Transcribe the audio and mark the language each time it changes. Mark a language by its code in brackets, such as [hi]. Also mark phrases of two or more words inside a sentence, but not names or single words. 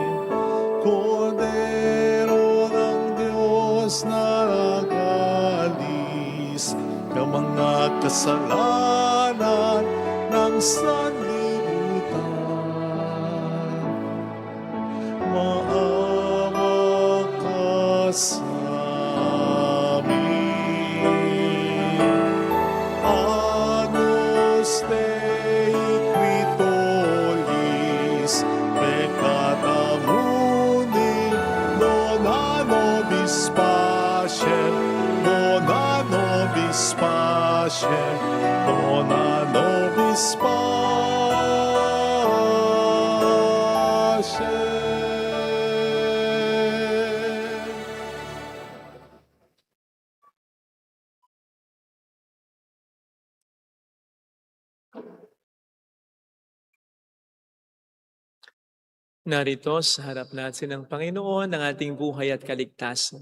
[tl] Kordero ng Diyos na nag-alis ng mga kasalanan ng sanlibutan, maawa ka sa amin. [la] Agnus Dei qui tollis peccata mundi, dona nobis pacem, dona nobis pacem, dona nobis pacem. [tl] Narito sa harap natin ng Panginoon ang ating buhay at kaligtasan.